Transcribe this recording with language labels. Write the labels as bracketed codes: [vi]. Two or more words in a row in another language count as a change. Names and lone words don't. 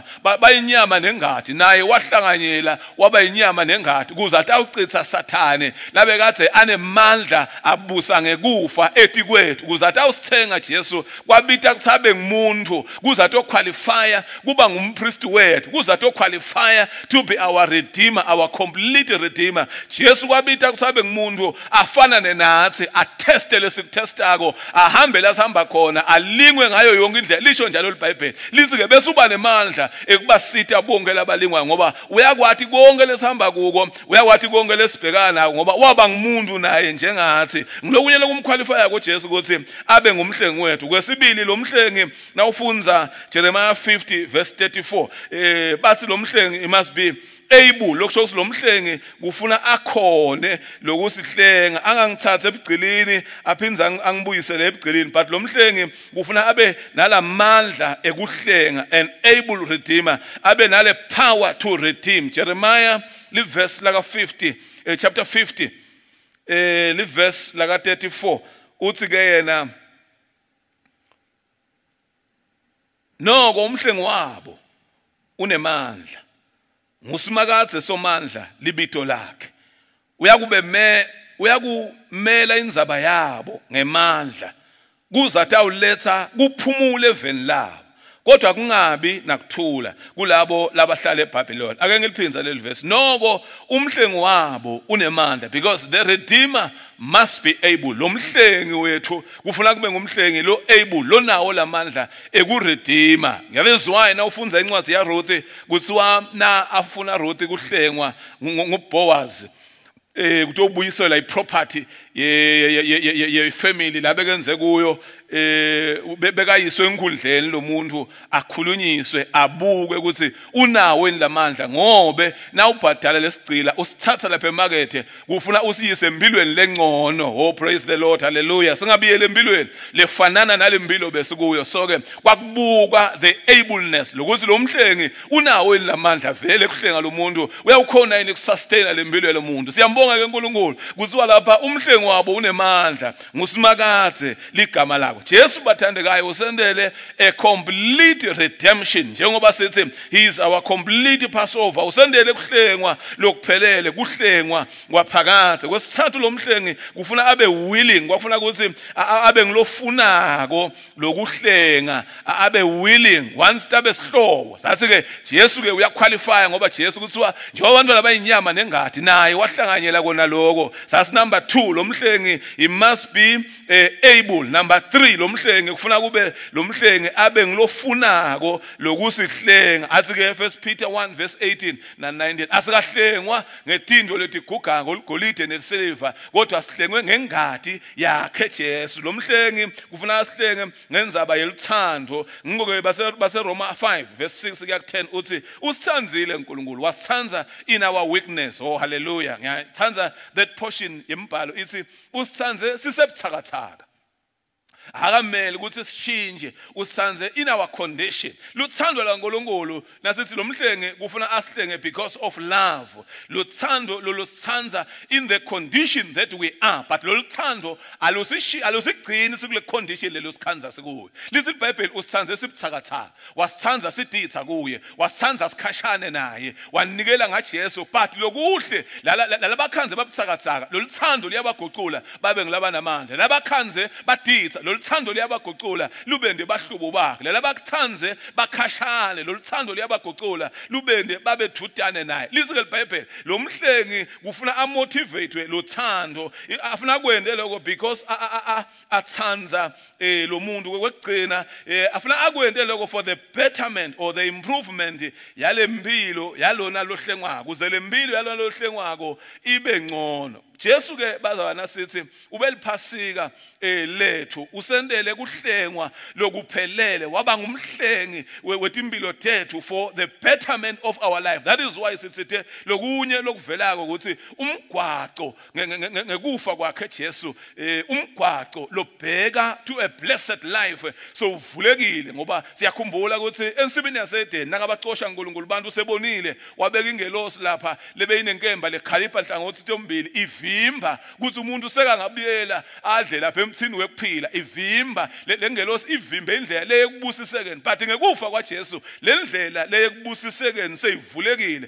[ss] bayinyama nengadi naye wahlanganyela inyama nengadi kuze atawucitha sathane labe kade anemandla abusa ngekufa ethi kwethu kuze atawusithenga Jesu kwabita kuthabe ngumuntu kuze atoqualify kuba ngumpriest wethu kuze atoqualify [en] to be our redeemer our complete redeemer [ss] Jesu kwabita kuthabe ngumuntu afana nenathi ateste lesikutestako ahambe lasihamba khona alingwe ngayo yonke indlela lisho njalo iBhayibheli lithi ke bese uba nemandla ekubasita bonke labalingwa ngoba uyakwathi konke lesihamba kuko uyakwathi konke lesibhekana ngoba waba ngumuntu naye njengathi ngilokunye lokumqualifya koJesu ukuthi abe ngumhlengi wethu kwesibili lo mhlengi nawufunza Jeremiah 50 verse 34 bathi lo mhlengi [en] must be able [ss] lokusho ukuthi lo mhlengi kufuna akhone lokusihlenga angangithatha ebugcilini aphinza angibuyisele ebugcilini but lo mhlengi kufuna abe nalamandla ekuhlenga [en] an able redeemer [ss] abe nale [en] power to redeem [ss] Jeremiah verse laka 50 chapter 50 verse laka 34 uthi ke yena noko umhlengi wabo unemandla ngusimakadze somandla libito lakhe uyakumela indzaba yabo ngemandla kuze atawuletha kuphumule eveni labo kodwa kungabi nakuthula kulabo labahlala eBabylon ake ngiliphinza leli verse noko umhlengi wabo unemandla [en] because the redeemer must be able [ss] lo mhlengi wethu kufuna kube ngumhlengi lo able lo nawo lamandla ekuredeemer ngiyabezwa na ufunza incwadi ya Ruth kuthiwa na afuna Ruth kuhlengwa nguBoaz kutobuyisela iproperty ye family la bekenze kuyo bekayiswe enkundleni lo muntu akhulunyiswe abuke ukuthi unawo lamandla ngobe na ubhadala lesigcila usithatha lapha emarket kufuna usiyise empilweni lengcono [en] oh praise the Lord hallelujah [ss] singabiyele empilweni lefanana nalempilo besikuyo so ke kwakubuka [en] the ableness [ss] lokuthi lo mhlengi unawo lamandla vele kuhlenga lo muntu uyawukhona yini kusustain lempilo lo muntu siyambonga ke uNkulunkulu kuziwa lapha umhlengi wabo unemandla ngusimakadze ligama lakho Jesu bathandekayo usendele [en] a complete redemption [ss] njengoba sithi [en] he is our complete Passover [ss] usendele kuhlengwa lokuphelele kuhlengwa kwaphakade kwesithathu lo mhlengi kufuna abe willing kwafuna ukuthi abe ngilofunako lokuhlenga abe willing once tabe sihlobo sathi ke Jesu ke uyaqualify ngoba Jesu kuthiwa njengoba abantu labayinyama nengadi naye wahlanganyela siyabhala kona lokho. [en] That's number 2, [ss] lo mhlengi [en] he must be able. Number 3, [ss] lo mhlengi kufuna kube lo mhlengi abe ngilofunako lokusihlenga. Athi ke 1 Peter 1 verse 18 na 19 asikahlengwa ngetindlo letiguga ngolgolide nesiliva kodwa sihlengwe ngengadi yakhe Jesu. Lo mhlengi kufuna asihlenge ngenzaba yeluthando. Ngikoke base Roma 5 verse 6 kuya 10 uthi usithanzile uNkulunkulu wasithanza [en] in our weakness. [ss] Oh hallelujah. Ngiyathanza [en] that portion [ss] yembhalo ithi usithanze sisebuthakathaka. Akamele ukuthi sishinje usithanze [en] in our condition. [ss] Luthando laNkulunkulu nasithi lo mhlenge kufuna asihlenge [en] because of love. [ss] Luthando lolusithanza [en] in the condition that we are, [ss] but loluthando alusigcini sikule condition lelo sikhanza sikuyo. Lithi iBhayibheli usithanze sibuthakathaka, wasithanza siditha kuye, wasithanza sikhashane naye, wanikela ngaJesu. But lokuhle lalabakhanze babuthakathaka loluthando liyabaguqula babe ngilabanamandla. Labakhanze baditha loluthando liyabaguqula lubende bahlubo bakhe. Lalabakuthanze bakhashane loluthando liyabaguqula lubende babe thutane naye. Lithi ke iBhayibheli lo mhlengi kufuna amotivate lothando, afuna kwende lokho because athanza lo muntu kwekugcina afuna akwende lokho [en] for the betterment or the improvement [ss] yale mpilo yalona lohlengwako, kuze le mpilo yalona lohlengwako ibe ngcono. Jesu ke bazwana sithi ubeliphasika lethu usendele kuhlengwa lokuphelele waba ngumhlengi wetimpilo tethu [en] for the betterment of our life. That is why [ss] sithi lokunye lokuvelako ukuthi umgwaqo ngekufa kwakhe Jesu umgwaqo lobheka [en] to a blessed life [ss] so uvulekile ngoba siyakhumbula ukuthi ensibini yasedeni nakabaxosha uNkulunkulu bantu sebonile wabeka ingelosi lapha lebe inenkemba lekhalipha hlangothi tombili ivimba kuthi umuntu sekangabuyela adle lapha emthini wekuphila. Ivimba lengelosi ivimbe indlela leyekubusisekeni, but ngekufa kwaJesu lendlela leyekubusisekeni seyivulekile.